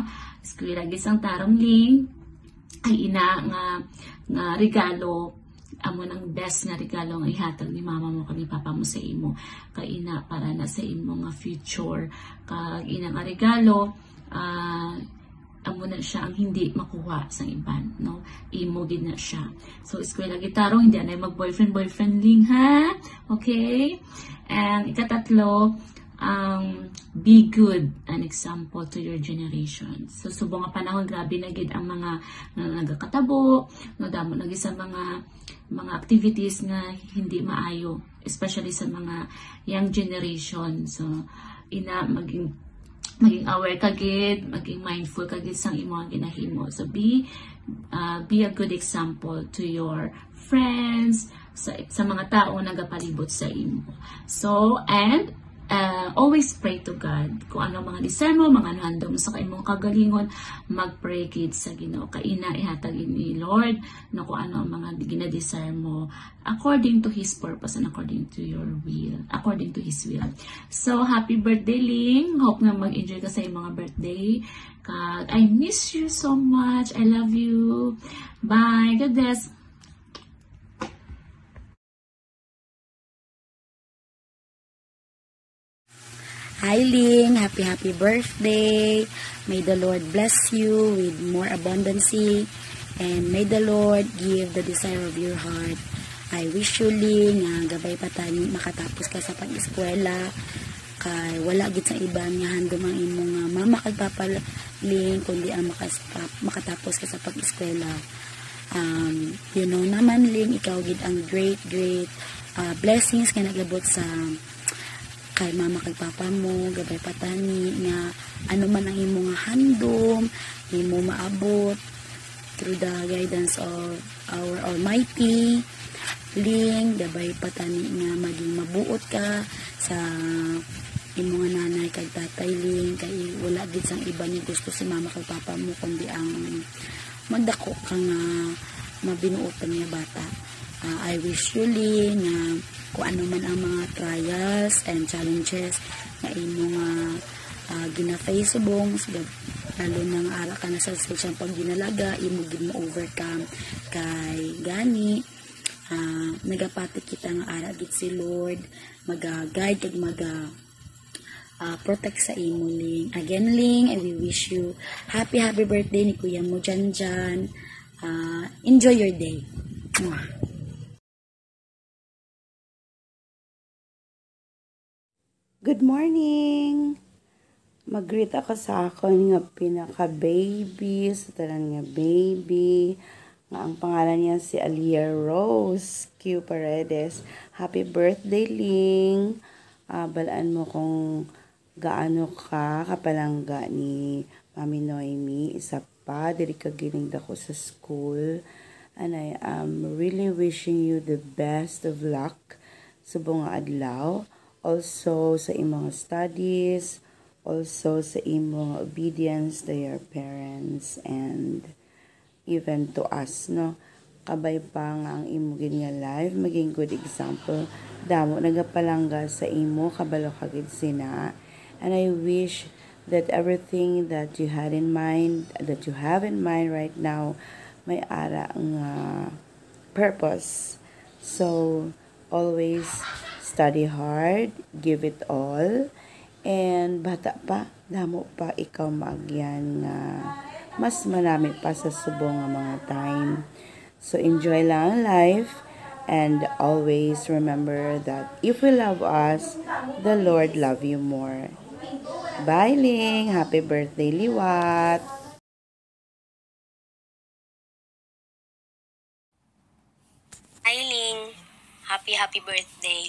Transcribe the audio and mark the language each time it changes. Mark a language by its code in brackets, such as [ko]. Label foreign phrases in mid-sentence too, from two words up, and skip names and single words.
[hil] Eskwela gid sang tarong ling ay ina nga regalo, amo ng best nga regalo nga ihatag ni mama mo kani papa mo sa imo kay ina para na sa imo nga future. Kag ina nga regalo, amo na siya ang hindi makuha sa iban, no? Imo gid na siya. So eskwela gitaro, hindi na mag-boyfriend ling, ha? Okay? And ikatatlo, [en] be good an example to your generation. [hil] So subong nga panahon, grabe na gid ang mga nagakatabo, no, damo na gid sa mga activities nga hindi maayo, especially sa mga [en] young generation. [hil] So ina maging aware ka gid, maging mindful ka gid sang imong ginahimo. [en] So be a good example to your friends, [hil] sa mga tao nga nagapalibot sa imo. [en] So and always pray to God. [hil] Kung ano mga desire mo, mga handom mo sa imong kagalingon, mag-pray kid sa Ginoo. Kaina ihatag ni Lord na kung ano ang mga gina-desire mo [en] according to His purpose and according to your will, according to His will. So, happy birthday, Ling. [hil] Hope na mag-enjoy ka sa iyong mga birthday. [en] I miss you so much. I love you. Bye. God bless. Hi Ling, happy birthday. May the Lord bless you with more abundancy and may the Lord give the desire of your heart. I wish you [hil] Ling, gabay pa tayo makatapos ka sa pag-eskwela. Kay wala gid sa iban nga handom ang imong mama kag papa Ling kundi ang makatapos ka sa pag-eskwela. [en] You know [hil] naman Ling, ikaw gid ang [en] great blessings [hil] nga naglabot sa kay mama kag papa mo, gabay patani nga ano man ang imong handom, imo maabot [en] through the guidance of our Almighty. [hil] Ling, gabay patani nga maging mabuot ka sa imong nanay kag tatay Ling, kay wala gid sang iba ni gusto si mama kag papa mo kundi ang magdako ka nga mabinuotan nga bata. [en] I wish you [hil] Ling kung ano man ang mga [en] trials and challenges [hil] na imong gina-face subong, lalo nang ara ka na sa stage pag ginalaga, imo gid mo overcome kay gani nagapati kita nga ara gid si Lord maga-guide kag protect sa imo Ling. [en] Again Ling, I will wish you happy birthday ni kuya mo Janjan. Enjoy your day. Mwah. Good morning! [hil] Mag-greet ako sa akon nga pinaka-baby, sa tanan nga baby. Nga ang pangalan niya si Alia Rose Q. [en] Paredes. Happy birthday, Ling! [hil] Balaan mo kung gaano ka kapalangga ni Mami Noemi. Isa pa, diri ka giling dako sa school. [en] And I am really wishing you the best of luck [hil] sa buong adlaw. [en] Also [hil] sa imong [en] studies, also [hil] sa imong [en] obedience to your parents and even to us, [hil] no? Kabay pa nga ang imo gid nga life, maging [en] good example. [hil] Damo nagapalangga sa imo, kabalo ka gid sina. [en] And I wish that everything that you have in mind right now, [hil] may ara nga purpose. [en] So, always study hard, give it all, [hil] and bata pa, damo pa ikaw maagyan nga mas marami pa sa subong nga mga time. [en] So enjoy [hil] lang ang [en] life, and always remember that if we love us, the Lord love you more. Bye Ling, happy birthday Liwat. Hi Ling, happy birthday.